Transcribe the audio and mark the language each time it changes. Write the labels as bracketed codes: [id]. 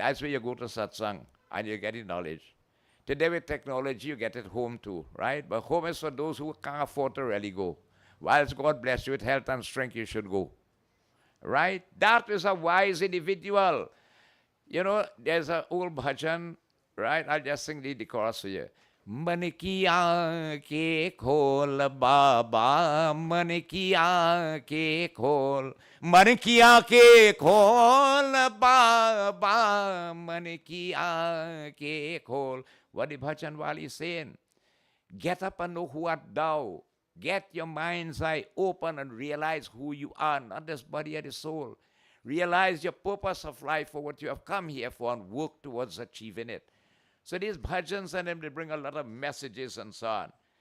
[en] That's where you go to satsang and you get the knowledge. Today with technology, you get it home too, right? But home is for those who can't afford to really go. Whilst God bless you with health and strength, you should go. Right? That is a wise individual. You know, there's an old bhajan, right? I'll just sing the chorus for you. [hi] मन की आँखें खोल बाबा, मन की आँखें खोल, मन की आँखें खोल बाबा, मन की आँखें खोल. [en] What the bhajan wali is saying? Get up and know who art thou. Get your mind's eye open and realize who you are, not this body or the soul. Realize your purpose of life for what you have come here for and work towards achieving it. So these bhajans and them, they bring a lot of messages and so on.